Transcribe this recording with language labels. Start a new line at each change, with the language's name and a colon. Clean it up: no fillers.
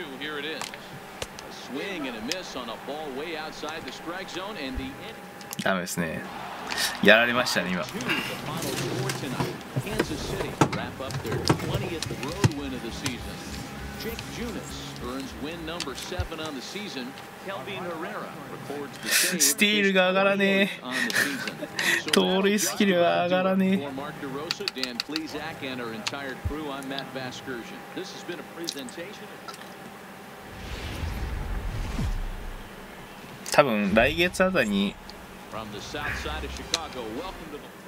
English: Here it is. A swing and a miss on a ball way outside the strike zone and the
Japanese: ダメですね。やられましたね今。
English: Kansas City wrap up their 20th road win of the season. Jake Junis earns win number 7 on the season. Kelvin Herrera records the save.
Japanese: スティールが上がらねえ。
English: on the season.
Japanese: 盗塁スキルが上がらね
English: For Mark DeRosa, Dan Plesac, and our entire crew, I'm Matt Vasgersian. This has been a presentation.
Japanese: 多分来月あたりに
English: From the south side of Chicago, welcome to the